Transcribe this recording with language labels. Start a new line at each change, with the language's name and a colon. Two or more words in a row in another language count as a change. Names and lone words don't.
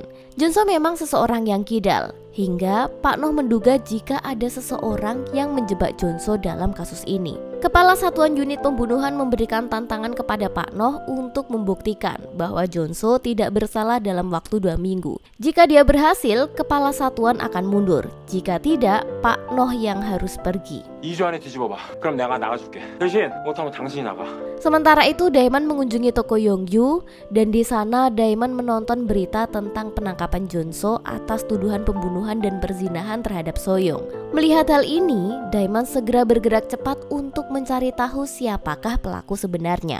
Indonesian: Jong-so memang seseorang yang kidal, hingga Pak Noh menduga jika ada seseorang yang menjebak Jong-so dalam kasus ini. Kepala Satuan Unit Pembunuhan memberikan tantangan kepada Pak Noh untuk membuktikan bahwa Jong-so tidak bersalah dalam waktu 2 minggu. Jika dia berhasil, kepala satuan akan mundur. Jika tidak, Pak Noh yang harus pergi.
Korean: 2주 안에 뒤집어봐. 그럼 내가 나가줄게. 대신 못하면 당신이 나가.
Indonesian: Sementara itu Daeman mengunjungi toko Yongyu dan di sana Daeman menonton berita tentang penangkapan Jong-so atas tuduhan pembunuhan dan perzinahan terhadap Soyoung. Melihat hal ini, Daeman segera bergerak cepat untuk mencari tahu siapakah pelaku sebenarnya.